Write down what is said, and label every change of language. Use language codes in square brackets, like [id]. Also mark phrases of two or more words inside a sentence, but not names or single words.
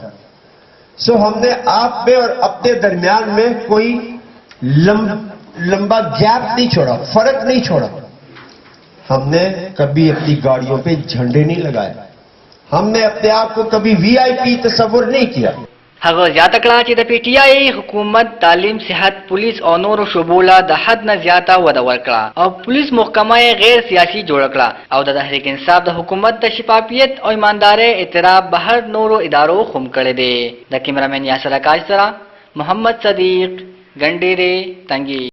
[ur] سو ہم نے آپ میں اور اپنے درمیان میں کوئی لمبا گیپ نہیں چھوڑا، فرق نہیں چھوڑا. ہم نے کبھی اپنی گاڑیوں پہ جھنڈے نہیں لگائے، ہم نے اپنے آپ کو کبھی وی آئی پی تصور نہیں کیا. [ps] هغه زیاته کړه چې د پی ټی آی حکومت تعلیم، صحت، پولیس او نورو شعبو له د حد نه زیاته وده ورکړه او پولیس محکمه غیر سیاسي جوړ کړه او د تحریک انصاف د حکومت د شفافیت او ایماندارۍ اعتراف بهر نورو ادارو خم کړی دی. د کیمرامین یاسر اکاش سره محمد صدیق، ګنډيري، تنګي.